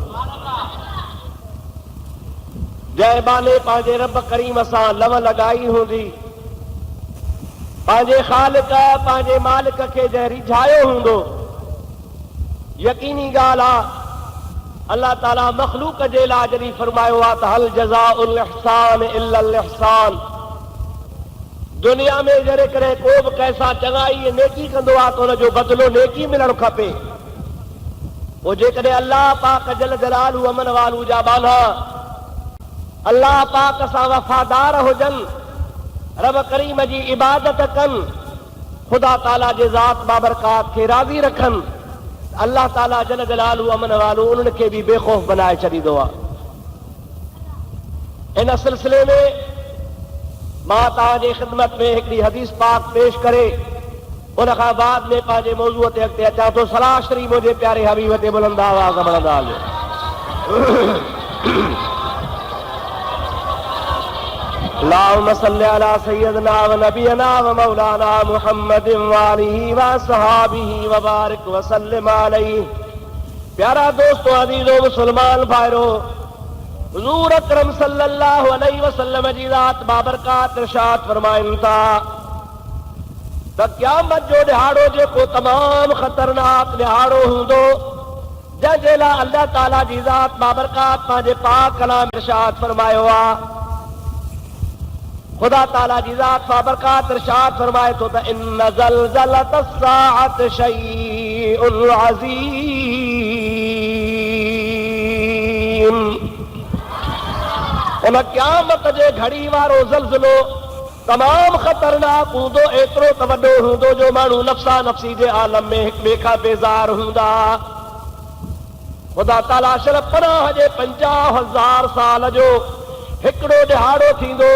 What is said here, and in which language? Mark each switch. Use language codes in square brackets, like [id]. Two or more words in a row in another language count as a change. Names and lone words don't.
[sd] जंहिं बाने पंहिंजे रब करीम सां लव लॻाई हूंदी, पंहिंजे ख़ालिक पंहिंजे मालिक खे जंहिं रिझायो हूंदो, यकीनी ॻाल्हि आहे अल्लाह ताला मख़लूक जे लाइ जॾहिं फरमायो आहे त [ar] هل جزاء الإحسان إلا الإحسان. [sd] दुनिया में जॾहिं करे को बि कंहिंसां चङाई नेकी कंदो आहे त हुनजो बदिलो नेकी मिलणु खपे। वो जेकॾहिं अल्लाह पाक जल जलालु अमन वालू जा बाना अल्लाह पाक सां वफ़ादार हुजनि, रब करीम जी इबादत कनि, ख़ुदा ताला जे ज़ात बाबरकात खे राज़ी रखनि, अल्लाह ताला जल जलालू अमन वालू उन्हनि खे बि बेखौफ़ बनाए छॾींदो आहे। इन सिलसिले में मां तव्हांजे ख़िदमत में हिकिड़ी हदीस पाक पेश करे उन खां बाद में पंहिंजे मौज़ूअ ते अॻिते अचां थो। सलाह श्री मुंहिंजे प्यारे हबीब ते बुलंद आवाज़ पढ़ंदा हलियो। [ar] اللهم صل على سيدنا ونبينا ومولانا محمد وآله وأصحابه وبارك وسلم عليه. [sd] प्यारा दोस्तों, अज़ीज़ो मुसलमान भाइरो, हुज़ूर अकरम [ar] صلى الله عليه وسلم [sd] जी ज़ात बाबरकात इरशाद फरमाइनि था त क़यामत जो ॾिहाड़ो जेको तमामु ख़तरनाक ॾिहाड़ो हूंदो, जंहिंजे लाइ अल्लाह ताला जी ज़ात बाबरकात पंहिंजे पाक कलाम इरशाद फरमायो आहे। ख़ुदा ताला जी ज़ात बाबरकात इरशाद फरमाए थो त [ar] إن زلزلة الساعة شيء عظيم. [sd] उन क़यामत जे घड़ी वारो ज़लज़लो तमामु ख़तरनाक हूंदो, एतिरो त वॾो हूंदो जो माण्हू नफ़्सा नफ़्सी जे आलम में हिक ॿिए खां बेज़ार हूंदा। ख़ुदा ताला सिर्फ़ पनाह जे 50,000 साल जो हिकिड़ो ॾिहाड़ो थींदो।